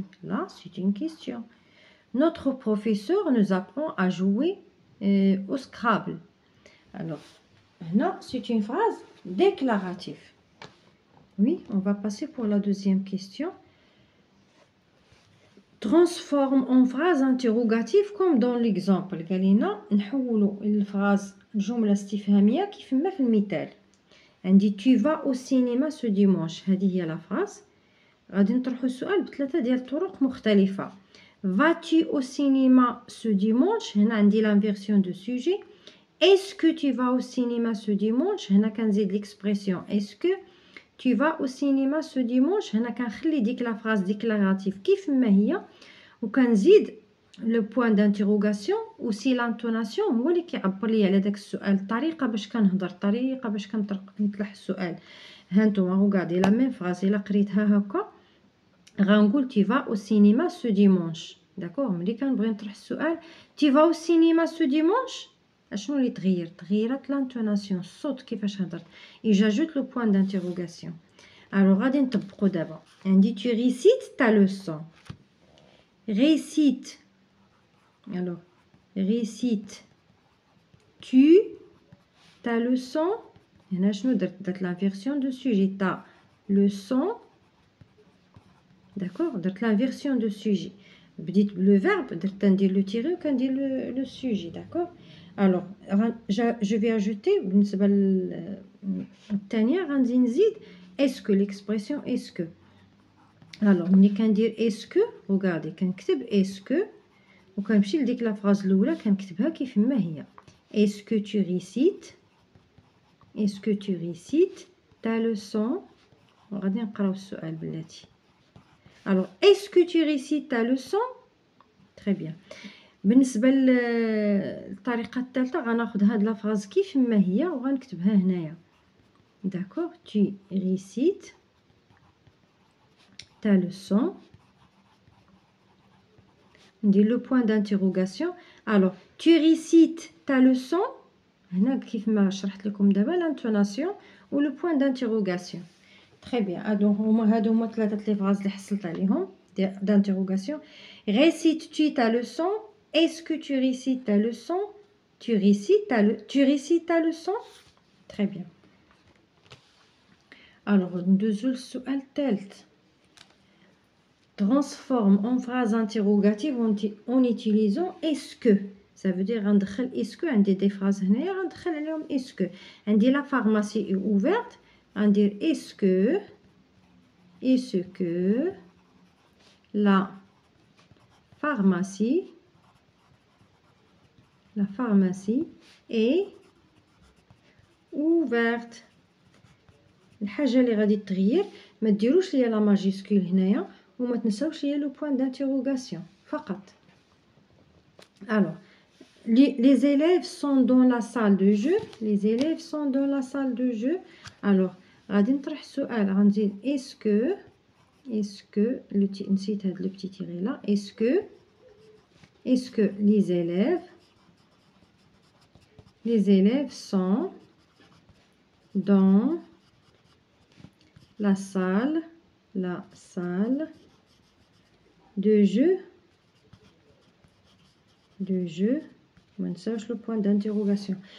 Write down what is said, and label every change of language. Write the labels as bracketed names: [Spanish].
[French] Là, c'est une question. Notre professeur nous apprend à jouer au Scrabble. Alors, là, c'est une phrase déclarative. Oui, on va passer pour la deuxième question. Transforme en phrase interrogative comme dans l'exemple. [Arabic] قال لنا نحولوا الفراز الجملة استفهامية كيف ما في المثال. [French] عندي tu vas au cinéma ce dimanche. [Arabic] هذه هي لا فراز. غادي نطرحوا السؤال بثلاثة ديال الطرق مختلفة. [French] vas-tu au cinéma ce dimanche؟ [Arabic] هنا عندي [French] l'inversion de sujet. est-ce que tu vas au cinéma ce dimanche؟ [Arabic] هنا كنزيد [French] l'expression est-ce que tu vas au cinéma ce dimanche. [Arabic] هنا كنخلي ديك لا فراز ديكلاراتيف كيف ما هي وكنزيد لو بوين دانتيروغاسيون وسي لانتوناسيون هو اللي كيعبر لي على داك السؤال، الطريقه باش كنهضر، الطريقه باش كنطرح السؤال. ها نتوما غوغادي لا ميم فراز الا قريتها هكا غنقول [French] tu vas au cinéma ce dimanche. [Arabic] داكوغ ملي كنبغي نطرح السؤال [French] tu vas au cinéma ce dimanche [Arabic] اشنو اللي تغيرت لانتوناسيون، الصوت كيفاش هضرت. [French] et j'ajoute le point d'interrogation. [Arabic] alors غادي نطبقوا دابا. [French] عندي tu récites ta leçon. récite. alors récite tu ta leçon. [Arabic] هنا شنو درت [French] l'inversion de sujet. ta leçon. d'accord درت l'inversion de sujet. [Arabic] بديت بلو verbe درت ندير لو تيري وكندير لو sujet. [French] d'accord. alors je vais ajouter [Arabic] بالنسبه للثانيه غادي نزيد [French] est-ce que l'expression est-ce que. [Arabic] alors ملي كندير [French] est-ce que regardez [Arabic] كنكتب [French] est-ce que [Arabic] وكنمشي لديك لا فراز الاولى كنكتبها كيف ما هي. [French] est-ce que tu récites est-ce que tu récites ta leçon. [Arabic] وغادي نقراو السؤال بلاتي. [French] alors est-ce que tu récites ta leçon. très bien. [Arabic] بالنسبه للطريقه الثالثه غناخذ هاد لا فراز كيف ما هي وغنكتبها هنايا. [French] d'accord tu récites ta leçon. [Arabic] ندير لو بوين دانتيروغاسيون. [French] alors tu récites ta leçon. [Arabic] هنا كيف ما شرحت لكم دابا لانتوناسيون و لو بوين دانتيروغاسيون. [French] très bien. [Arabic] هادو هما ثلاثه لي فراز اللي حصلت عليهم دانتيروغاسيون. [French] récites tu ta leçon. est-ce que tu récites ta leçon. tu récites ta leçon. très bien. [Arabic] alors ندوزو للسؤال الثالث. [French] transforme en phrase interrogative en utilisant est-ce que. ça veut dire [Arabic] غندخل [French] est-ce que. [Arabic] عندي دي فراز هنايا غندخل عليهم [French] est-ce que. عندي la pharmacie est ouverte غندير est-ce que la pharmacie est ouverte. [Arabic] الحاجه اللي غادي تغير ما ديروش ليا لا ماجيسكول هنايا وما تنساوش ليا لو بوين d'interrogation فقط. [French] alors les élèves sont dans la salle de jeu. les élèves sont dans la salle de jeu. alors [Arabic] غادي نطرح السؤال غنزيد [French] est-ce que [Arabic] نسيت هاد لو بتي تيري لا [French] est-ce que les élèves sont dans la salle de jeu [Arabic] ما نساوش [French] le point d'interrogation.